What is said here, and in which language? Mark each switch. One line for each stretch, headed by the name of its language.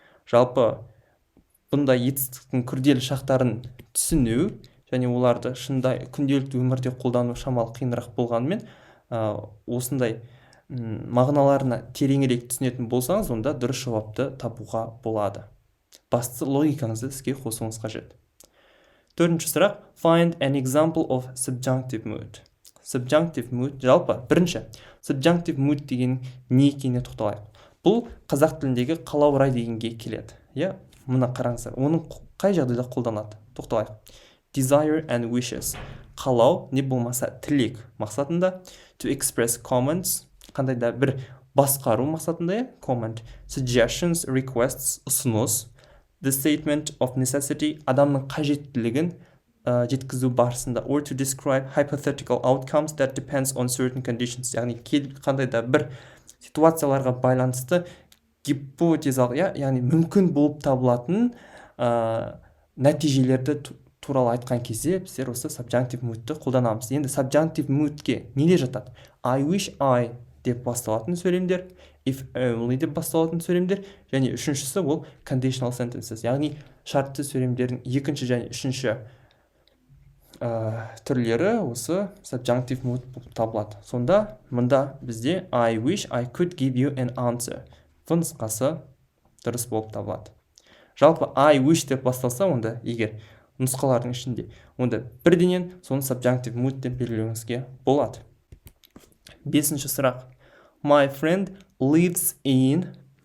Kazakh: Жалпы бұндай етістіктің күрделі шақтарын түсіну және оларды шындай күнделікті өмірде қолдану шамалы қиынырақ болғанымен, осындай мағыналарына тереңірек түсінетін болсаңыз, онда дұрыс жауапты табуға болады. Басты логикаңызды іске қосуыңыз қажет. Төртінші сұрақ,
English: find an example of subjunctive mood.
Kazakh: Subjunctive mood, жалпы, бірінші, subjunctive mood деген не екеніне тоқталайық. Бұл қазақ тіліндегі қалау рай дегенге келеді. Иә, мына қараңыздар, оның қай жағдайда қолданады? Тоқталайық.
English: Desire and wishes.
Kazakh: Қалау, не болмаса тілек мақсатында.
English: To express comments,
Kazakh: қандай да бір басқару мақсатында, comment.
English: Suggestions, requests, ұсыныс. The statement of necessity,
Kazakh: адамның қажеттілігін жеткізу барысында.
English: Or to describe hypothetical outcomes that depends on certain conditions.
Kazakh: Яғни қандай да бір ситуацияларға байланысты гипотезалық, яғни мүмкін болып табылатын нәтижелерді туралы айтқан кезде біздер осы subjunctive moodті қолданамыз. Енді subjunctive moodке нелер жатады?
English: I wish I
Kazakh: деп басталатын сөйлемдер,
English: if only
Kazakh: деп басталатын сөйлемдер, және үшіншісі ол
English: conditional sentences,
Kazakh: яғни шартты сөйлемдердің екінші және үшінші түрлері осы subjunctive mood болып табылады. Сонда мұнда бізде
English: I wish I could give you an answer.
Kazakh: В нұсқасы дұрыс болып табылады. Жалпы
English: I wish
Kazakh: деп басталса, онда егер нұсқалардың ішінде, онда бірденен соны subjunctive mood деп белгілеуіңізге болады. Бесінші сұрақ.
English: My friend lives in...